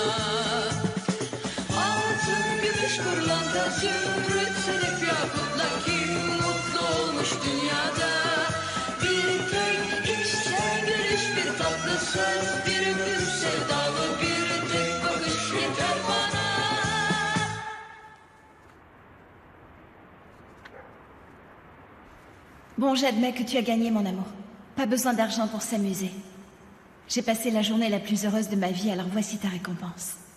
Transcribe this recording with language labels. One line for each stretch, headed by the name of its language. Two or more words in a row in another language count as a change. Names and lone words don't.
Turkish: Altın, gümüş, pırlanta, zümrüt, sedef, yakutla kim mutlu olmuş dünyada? Bir tek içten gülüş, bir tatlı söz, bir öpüş sevdalı, bir tek bakış yeter bana.
French: Bon, j'admets que tu as gagné, mon amour. Pas besoin d'argent pour s'amuser. J'ai passé la journée la plus heureuse de ma vie, alors voici ta récompense.